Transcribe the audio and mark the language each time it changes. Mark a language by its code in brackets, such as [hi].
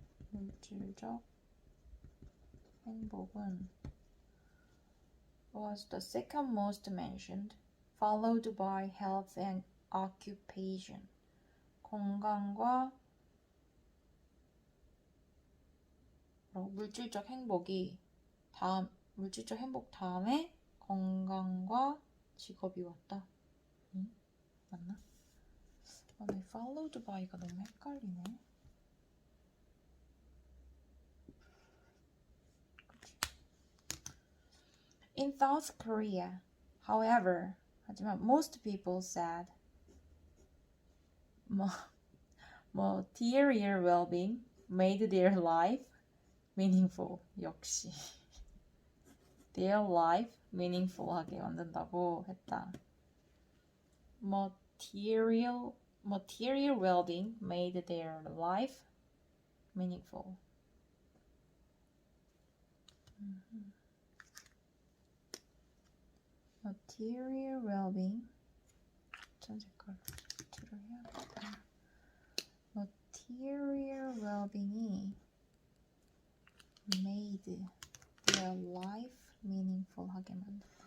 [en] 물질적 행복은 was the second most mentioned, followed by health and occupation. [ko] 건강과 물질적 행복이 물질적 행복 다음에 건강과 직업이 왔다. 응? 맞나? 내 followed by가 너무 헷갈리네. [en] 그치? In South Korea, however, 하지만 most people said material well-being made their life meaningful. [ko] 역시 their life meaningful 하게 만든다고 했다. [en] material well-being made their life meaningful. [ko] material well-being 전 색깔로 해야겠다. [en] material well-being이 made their life meaningful하게 만든다.